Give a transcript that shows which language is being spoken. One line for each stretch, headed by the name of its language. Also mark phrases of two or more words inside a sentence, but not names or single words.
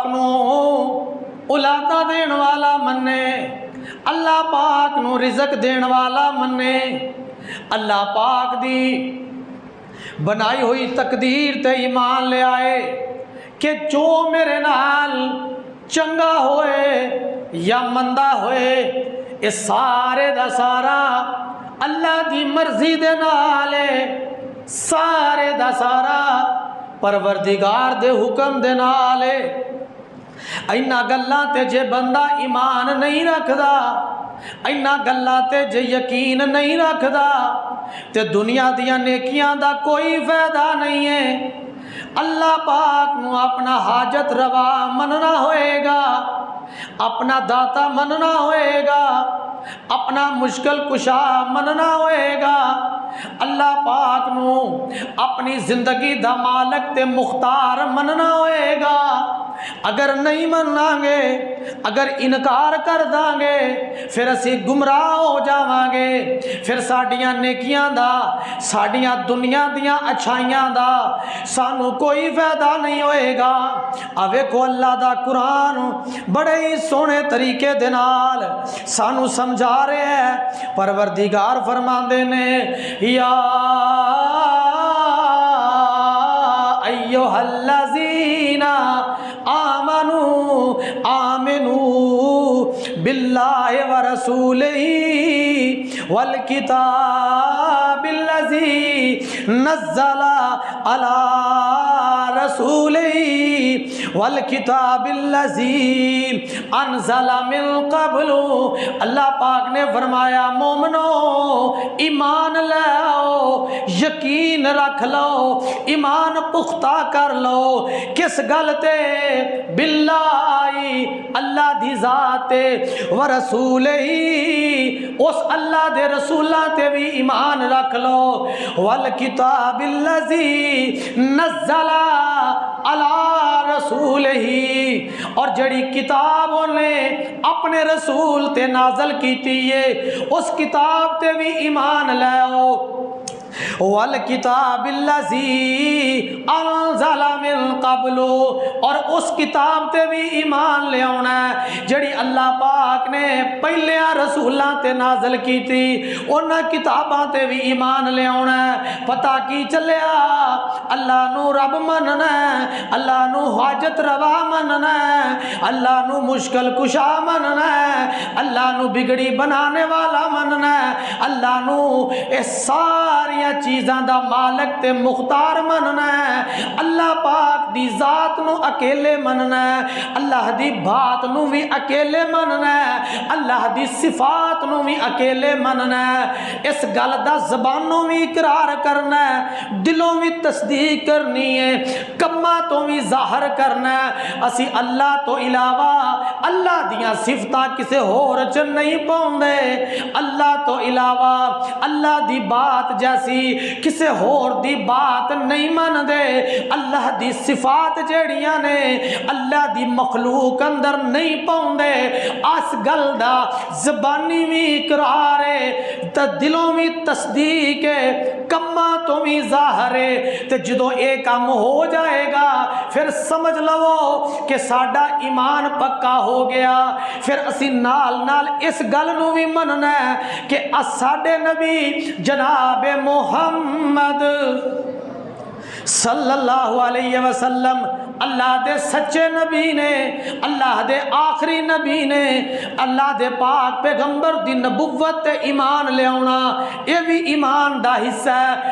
Punjabi: نو اولاداں دین والا منے، اللہ پاک نو رزق دین والا منے، اللہ پاک دی بنائی ہوئی تقدیر تے ایمان لے آئے کہ جو میرے نال چنگا ہوئے یا مندہ ہوئے، اس سارے دا سارا اللہ دی مرضی دے نالے، سارے دا سارا پروردگار دے حکم دے نالے۔ اینا گلاں تے جے بندہ ایمان نہیں رکھدا، اینا گلاں تے جے یقین نہیں رکھدا، تے دنیا دیاں نیکیاں دا کوئی فائدہ نہیں ہے۔ اللہ پاک نو اپنا حاجت روا مننا ہوئے گا، اپنا داتا مننا ہوئے گا، اپنا مشکل کشا مننا ہوئے گا، اللہ پاک نو اپنی زندگی دا مالک تے مختار مننا ہوئے گا۔ اگر نہیں مننا گے، اگر انکار کر داں گے، پھر اسی گمراہ ہو جاواں گے، پھر ساڈیاں نیکیاں دا، ساڈیاں دنیا دیاں اچھائیاں دا سانو کوئی فائدہ نہیں ہوئے گا۔ ویکھو اللہ دا قرآن بڑے ہی سونے طریقے دے نال سانو سمجھا رہے ہیں۔ پروردگار فرماندے نے
Arabic: یا ایھا الذین آمنوا باللہ ورسولہ والکتاب الذی نزل علی رسولہ والکتاب الذی انزل من قبل۔
Punjabi: اللہ پاک نے فرمایا مومنو ایمان لاؤ، یقین رکھ لو، ایمان پختہ کر لو، کس گل تے؟ باللہ اللہ دی ذات ورسولہ، اس اللہ دے رسولاں تے بھی ایمان رکھ لو،
Arabic: والکتاب الذی نزل علی رسولہ،
Punjabi: اور جڑی کتاب انہیں اپنے رسول تے نازل کیتی ہے اس کتاب تے بھی ایمان لاؤ،
Arabic: والکتاب الذی انزل من قبل،
Punjabi: اور اس کتاب تے بھی ایمان لے آنا ہے جڑی اللہ پاک نے پہلیاں رسولاں تے نازل کی تھی، انہاں کتاباں تے بھی ایمان لے آنا ہے۔ پتہ کی چلیا؟ اللہ نو رب مننا ہے، اللہ نو حاجت روا مننا ہے، اللہ نو مشکل کشا مننا ہے، اللہ نو بگڑی بنانے والا مننا ہے، اللہ نو اے ساری چیزاں دا مالک تے مختار مننا ہے، اللہ پاک دی ذات نو اکیلے مننا ہے، اللہ دی بات نو بھی اکیلے مننا ہے، اللہ دی صفات نو بھی اکیلے مننا ہے، اس گل دا زبانوں بھی اقرار کرنا ہے، دلوں بھی تصدیق کرنی ہے، کماں تو بھی ظاہر کرنا ہے۔ اسی اللہ تو علاوہ اللہ دیاں صفتاں کسے ہور چ نہیں پاؤندے، اللہ تو علاوہ اللہ دی بات جیسی کسے ہور دی بات نہیں من دے، اللہ دی صفات جیڑیاں نے اللہ دی مخلوق اندر نہیں پاؤندے، اس گل دا زبانی بھی اقرار ہے تے دلوں بھی تصدیق ہے، کماں تو بھی ظاہر ہے۔ تے جدوں اے کام ہو جائے گا پھر سمجھ لو کہ ساڈا ایمان پکا ہو گیا، پھر اسی نال نال اس گل نو بھی مننا ہے کہ ساڈے نبی جناب محمد صلی اللہ علیہ وسلم اللہ دے سچے نبی نے، اللہ دے آخری نبی نے، اللہ دے پاک پیغمبر دی نبوت تے ایمان لے آنا، یہ بھی ایمان دا حصہ ہے۔